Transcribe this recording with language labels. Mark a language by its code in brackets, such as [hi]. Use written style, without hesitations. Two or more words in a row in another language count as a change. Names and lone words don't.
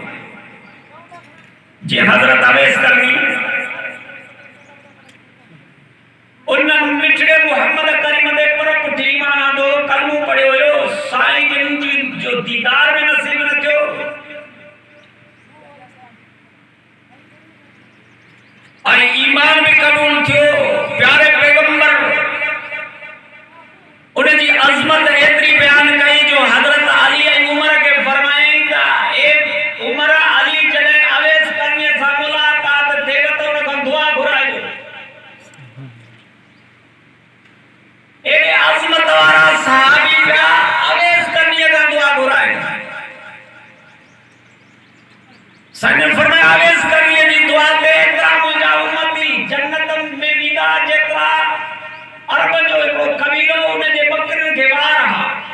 [sd] जीअं हज़रत अवैस करनी उन मिठड़े मोहम्मद करीम ते पर पुठी ईमान आंदो, कलमो पढ़ियो हुयो, साईं जिन जी जो दीदार में नसीब न थियो, ऐं ईमान भी कबूल थियो। प्यारे पैगंबर उनजी अज़मत एतरी बयान कई जो हज़रत अली ऐं उमर के फरमायईं त ए उमर, अली जॾहिं अवैस करनीअ सां मुलाक़ात थिए त उन खां दुआ घुराइजो। एॾे अज़मत वारा सहाबी पिया अवैस करनीअ खां दुआ घुराइनि। साईं फरमाया अवैस करनीअ जी दुआ ते एतिरा मुंहिंजा उम्मती जन्नत में वेंदा जेतिरा अरब जो हिकिड़ो कबीलो उनजे बकरियुनि खे वार हा।